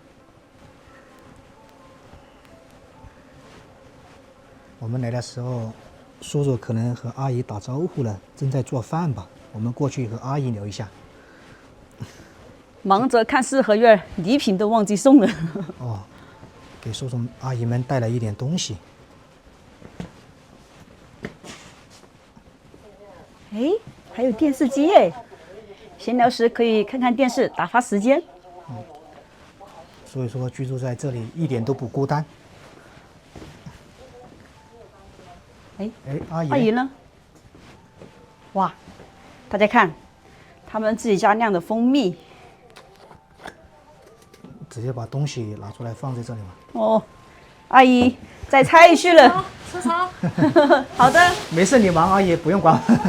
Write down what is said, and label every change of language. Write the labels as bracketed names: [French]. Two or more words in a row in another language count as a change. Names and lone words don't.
[Chinese] 我們來的時候，叔叔可能和阿姨打招呼了，正在做飯吧。我們過去和阿姨聊一下。忙着看四合院，禮品都忘記送了。哦，給叔叔阿姨們帶了一點東西。哎，還有電視機耶！閒聊時可以看看電視，打發時間。所以說居住在這裡一點都不孤單。哎，阿姨，阿姨呢？哇，大家看，他們自己家釀的蜂蜜，直接把東西拿出來放在這裡嘛。哦，阿姨摘菜去了。吃啥？好的。沒事，你忙，阿姨不用管。